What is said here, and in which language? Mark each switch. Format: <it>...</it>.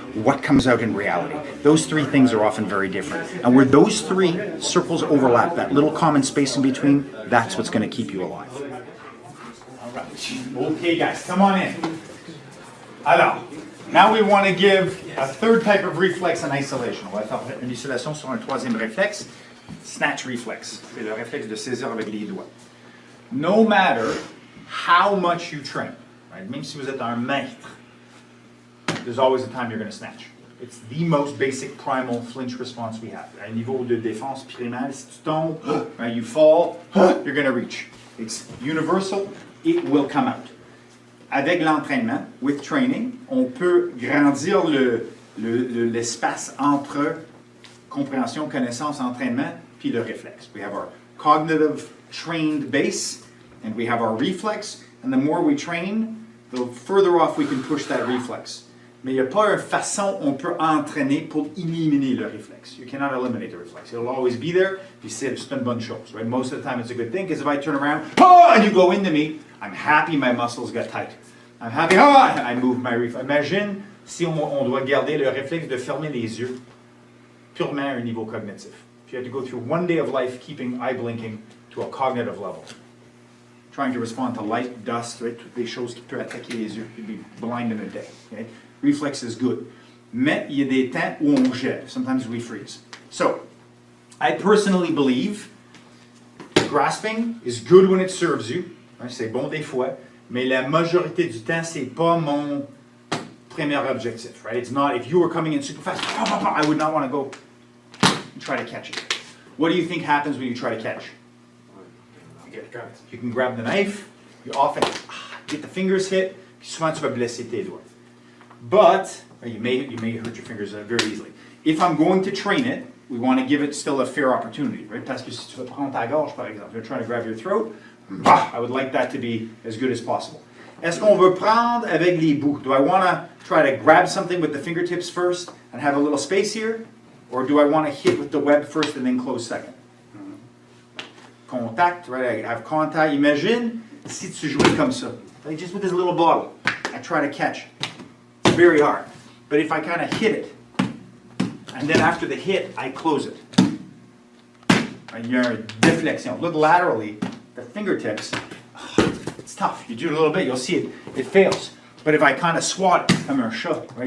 <en>What comes out in reality? Those three things are often very different. And where those three circles overlap, that little common space in between, that's what's going to keep you alive. All right. Okay, guys, come on in. Alors, now we want to give a third type of reflex in isolation.</en> <fr>On va faire une isolation sur un troisième réflexe,</fr> <en>snatch reflex.</en> <fr>C'est le réflexe de saisir avec les doigts.</fr> <en>No matter how much you train, right?</en> <fr>Même si vous êtes un maître,</fr> <en>there's always a time you're going to snatch. It's the most basic primal flinch response we have.</en> <fr>À niveau de défense primaire, si tu tombes,</fr> <en>right, you fall, you're going to reach. It's universal, it will come out.</en> <fr>Avec l'entraînement,</fr> <en>with training,</en> <fr>on peut grandir l'espace entre compréhension, connaissance, entraînement, puis le réflexe.</fr> <en>We have our cognitive trained base, and we have our reflex, and the more we train, the further off we can push that reflex.</en> <fr>Mais il n'y a pas une façon on peut entraîner pour éliminer le réflexe.</fr> <en>You cannot eliminate the reflex. It'll always be there,</en> <fr>puis c'est une bonne chose,</fr> <en>right? Most of the time it's a good thing, because if I turn around, and you go into me, I'm happy my muscles got tight. I'm happy, I move my reflex.</en> <fr>Imagine si on doit garder le réflexe de fermer les yeux purement à un niveau cognitif.</fr> <en>If you had to go through one day of life keeping eye blinking to a cognitive level, trying to respond to light, dust, right,</en> <fr>toutes les choses qui peuvent attaquer les yeux,</fr> <en>you'd be blind in a day. Okay? Reflex is good.</en> <fr>Mais il y a des temps où on jette.</fr> <en>Sometimes we freeze. So, I personally believe grasping is good when it serves you.</en> <fr>Right? C'est bon des fois. Mais la majorité du temps, c'est pas mon premier objectif.</fr> <en>Right? It's not, if you were coming in super fast, I would not want to go and try to catch it. What do you think happens when you try to catch? You get cut. You can grab the knife, you often get the fingers hit,</en> <fr>puis souvent tu vas blesser tes doigts.</fr> <en>But you may hurt your fingers very easily. If I'm going to train it, we want to give it still a fair opportunity, right?</en> <fr>Parce que si tu veux prendre ta gorge, par exemple,</fr> <en>you're trying to grab your throat, I would like that to be as good as possible.</en> <fr>Est-ce qu'on veut prendre avec les bouts?</fr> <en>Do I want to try to grab something with the fingertips first and have a little space here? Or do I want to hit with the web first and then close second? Contact, right? I have contact.</en> <fr>Imagine si tu jouais comme ça.</fr> <en>Like just with this little bottle. I try to catch. It's very hard. But if I kind of hit it, and then after the hit, I close it. Right? You're deflection. Look laterally, the fingertips, it's tough. You do it a little bit, you'll see it fails. But if I kind of swat it,</en> <fr>comme un chat,</fr> <en>right?</en>